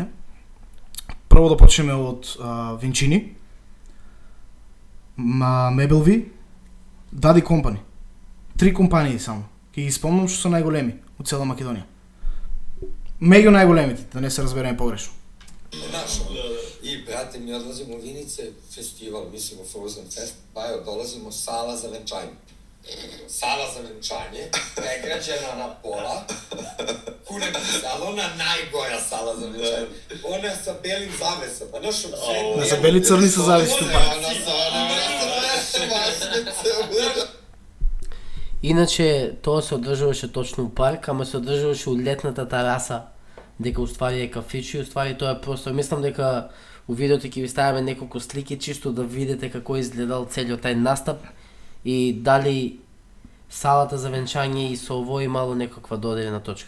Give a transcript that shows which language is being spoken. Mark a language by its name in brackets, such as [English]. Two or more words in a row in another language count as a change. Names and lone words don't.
[Macedonian] Прво да почнеме од Винчини, Мебелви, Дади компани. 3 компании само. Ќе ги спомнам што се најголеми у цела Македонија. Меѓу најголемите, да не се разбереме погрешно. И брат, [Serbian] brate, mi odlazimo u Vinice, festival, mislimo Frozen Fest, bajo, dolazimo sala za venčanje. Sala za venčanje, pregrađena na pola, kunem sala, ona najgora sala za venčanje. Ona sa belim zavesama, znaš, u srednju. Da sa beli crni sa zavesama. Ona sa [Macedonian] Иначе тоа се одржуваше точно у парк, ама се одржуваше у летната тараса, дека уствари е кафичи, уствари тоа е простор. Мислам дека у видеото ќе ви ставиме неколку слики, чисто да видите како изгледал целиот тај настап и дали салата за венчање и со ово имало некаква додирна точка.